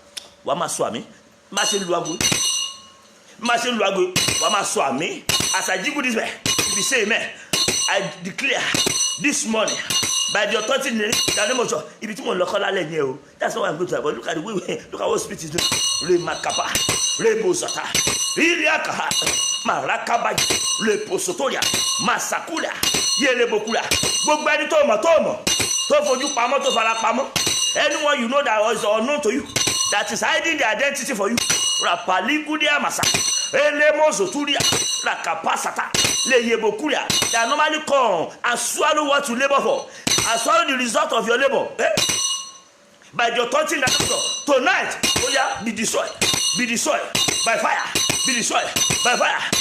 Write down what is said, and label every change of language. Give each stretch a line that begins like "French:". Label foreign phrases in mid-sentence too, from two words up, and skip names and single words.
English: Wama swami, masin luagu, wama swami. As I jiggle this way, if you say amen, I declare this morning, by the authority in the name of God, if it's more local, that's why I'm going to. But look at the way, look at what spirit is doing. Remakapa, Rebosata, Iliaka, Marakaba, Leposotoria, Masakula, Yelebokula, Bogani Tomo, Tofoju Pamo, Tofarapamo. Anyone you know that is unknown to you, that is hiding the identity for you. Rapalikudia Masa, Elemosoturia, Rakapasata, Leyebokuria, they normally come and swallow what you labor for, and swallow the result of your labor. By the authority in the name of God, tonight, be destroyed by fire, be destroyed by fire.